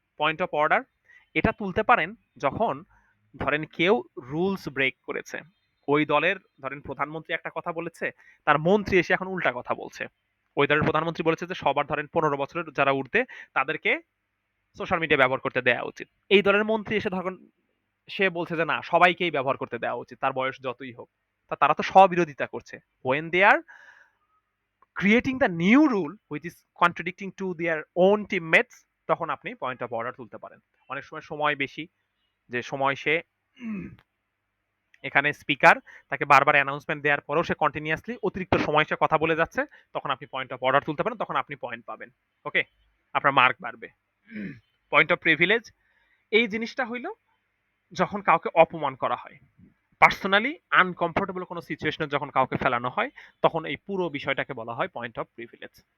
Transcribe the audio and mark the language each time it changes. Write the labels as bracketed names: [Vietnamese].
[Bangla] Point of order, এটা তুলতে পারেন যখন ধরেন কেউ রুলস ব্রেক করেছে, ওই দলের ধরেন প্রধানমন্ত্রী একটা কথা বলেছে, তার মন্ত্রী এসে এখন উল্টা কথা বলছে। ওই দলের প্রধানমন্ত্রী বলেছে যে সবার ধরেন 15 বছরের যারা ঊর্ধ্বে তাদেরকে সোশ্যাল মিডিয়া ব্যবহার করতে দেওয়া উচিত। এই দলের মন্ত্রী এসে ধরেন সে বলছে যে না, সবাইকেই ব্যবহার করতে দেওয়া উচিত, তার বয়স যতই হোক। তা তারা তো স্ববিরোধিতা করছে। [English] when they are creating the new rule which is contradicting to their own teammates, [Bangla] তখন আপনি পয়েন্ট অফ অর্ডার তুলতে পারেন। অনেক সময় সময় বেশি, যে সময় সে এখানে স্পিকার তাকে বারবার অ্যানাউন্সমেন্ট দেওয়ার পরেও সে কন্টিনিউয়াসলি অতিরিক্ত সময় সে কথা বলে যাচ্ছে, তখন আপনি পয়েন্ট অফ অর্ডার তুলতে পারেন, তখন আপনি পয়েন্ট পাবেন। ওকে, আপনার মার্ক বাড়বে। পয়েন্ট অফ প্রিভিলেজ, এই জিনিসটা হইল যখন কাউকে অপমান করা হয়, পার্সোনালি আনকমফোর্টেবল কোনো সিচুয়েশনে যখন কাউকে ফেলানো হয়, তখন এই পুরো বিষয়টাকে বলা হয় পয়েন্ট অফ প্রিভিলেজ।